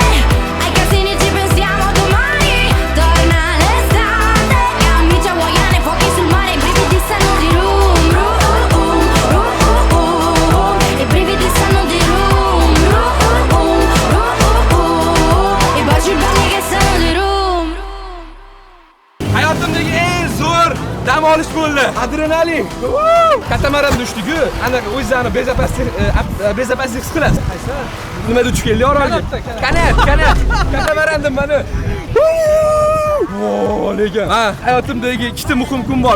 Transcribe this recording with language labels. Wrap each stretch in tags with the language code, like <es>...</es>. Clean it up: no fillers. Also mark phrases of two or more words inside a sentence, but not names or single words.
<it>Ai casini ci pensiamo domani. Torna l'estate, camicia hawaiane, fuochi sul mare, i brividi sanno di rum, I brividi sanno di rum, I baci belli che sanno di rum.</it> <uz>Hayotimdagi eng zo'r dam olish bo'ldi. Adrenalin. Katamaran tushdik-ku. Anaqa o'zingni bezopaslik his qilasiz. Nima duch keldi Orolga? Kanat. Katamarandim mana. Lekin hayotimdagi ikkita muhim kun bor.</uz>